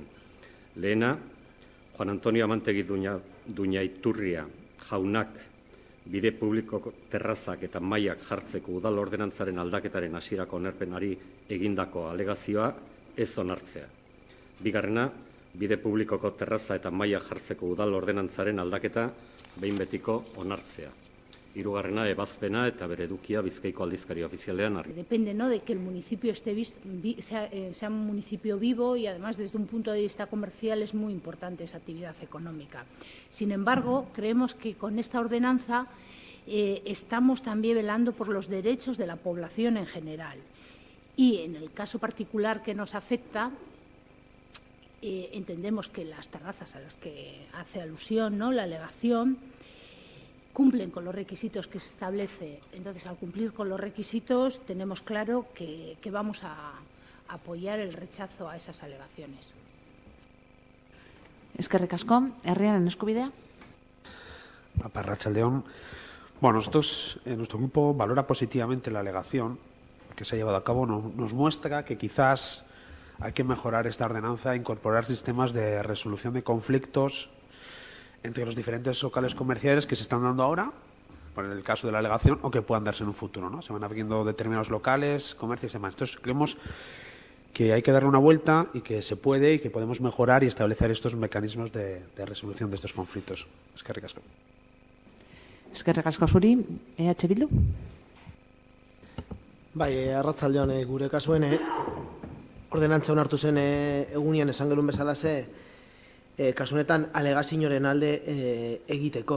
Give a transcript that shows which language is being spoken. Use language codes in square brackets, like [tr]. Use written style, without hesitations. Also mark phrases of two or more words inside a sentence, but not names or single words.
[eu] Lehena, Juan Antonio Amantegi Duñaiturria jaunak bide publiko terrazak eta mailak jartzeko udal ordenantzaren aldaketaren hasierako onarpenari egindako alegazioa ez onartzea. Bigarrena, bide publikoko terraza eta mailak jartzeko udal ordenantzaren aldaketa behin betiko onartzea. Hirugarrena, ebazpena eta bere edukia Bizkaiko aldizkari ofizialean argi. [es] Depende, ¿no?, de que el municipio sea un municipio vivo y además desde un punto de vista comercial es muy importante esa actividad económica. Sin embargo, creemos que con esta ordenanza estamos también velando por los derechos de la población en general. y en el caso particular que nos afecta, entendemos que las terrazas a las que hace alusión, ¿no?, la alegación, cumplen con los requisitos que se establece. Entonces, al cumplir con los requisitos, tenemos claro que vamos a apoyar el rechazo a esas alegaciones. [eu] Eskerrik asko, herriaren eskubidea. Arratsaldeon. [es] Bueno, nosotros, nuestro grupo valora positivamente la alegación que se ha llevado a cabo. Nos muestra que quizás hay que mejorar esta ordenanza, incorporar sistemas de resolución de conflictos entre los diferentes locales comerciales que se están dando ahora, por el caso de la alegación, o que puedan darse en un futuro, ¿no? Se van abriendo determinados locales, comercios y demás. Entonces, creemos que hay que darle una vuelta y que se puede y que podemos mejorar y establecer estos mecanismos de resolución de estos conflictos. [eu] Eskerrik asko. Eskerrik asko zuri, EH Bildu. Bai, arratsaldeon gure kasuen ordenantza onartu zen egunean esan gerun bezalaze kasunetan alegazioaren alde egiteko.